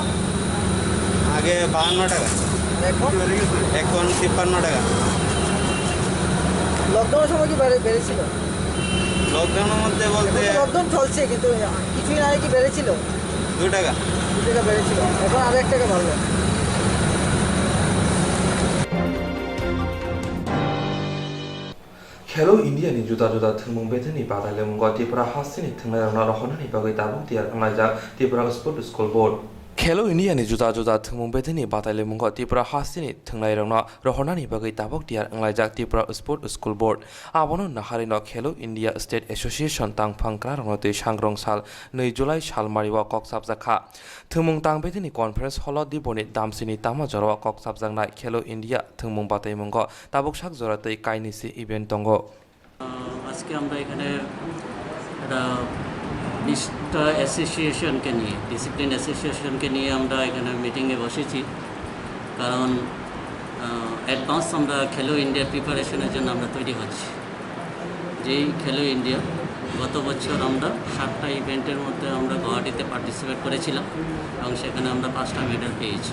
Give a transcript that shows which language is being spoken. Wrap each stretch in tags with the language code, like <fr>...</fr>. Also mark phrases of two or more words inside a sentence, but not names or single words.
<bn>আগে 52 টাকা, এখন 53 টাকা। লকডাউনের সময় কি বেড়েছিল? লকডাউনের মধ্যে বলতে লকডাউন চলছে, কিন্তু কিছুদিন আগে কি বেড়েছিল? 2 টাকা। 2 টাকা বেড়েছিল, এখন আরো 1 টাকা বাড়লো।</bn> <trp>खेलो इंडिया नि जुदा जुदा थंमुं बेथनि बादायलायमुं त्रिपुरा हासिनि थंनाय रहनानि बागै दाबुक तियार खालामनाय त्रिपुरा स्पोर्ट स्कुल बोर्ड खेलो इंडिया नि जुदा जुदा थंमुं बेथनि बादायलायमुं त्रिपुरा हासिनि थंनाय रहनानि बागै दाबुक तियार खालामनाय त्रिपुरा स्पोर्ट स्कुल बोर्ड आबनो नाहारिनो खेलो इंडिया स्टेट एसोसिएशन तांफांक्रा रंगतै सांग्रं साल 2 जुलाइ सालमारिवा ककसाबजाखा थंमुं तांबेथनि कनफारेन्स हल दिबनि दामसिनि तामा जरवा ककसाबजांनाय खेलो इंडिया थंमुं बादायमुं दाबुक साक जरातै काइनिसि इभेन्ट दंगो।</trp> <bn>আজকে আমরা এখানে একটা 20টা অ্যাসোসিয়েশনকে নিয়ে, ডিসিপ্লিন অ্যাসোসিয়েশনকে নিয়ে আমরা এখানে মিটিংয়ে বসেছি। কারণ অ্যাডভান্স আমরা খেলো ইন্ডিয়া প্রিপারেশনের জন্য আমরা তৈরি হচ্ছি। যেই খেলো ইন্ডিয়া গত বছর আমরা 7টা ইভেন্টের মধ্যে আমরা গুয়াহাটিতে পার্টিসিপেট করেছিলাম এবং সেখানে আমরা 5টা মেডেল পেয়েছি।</bn>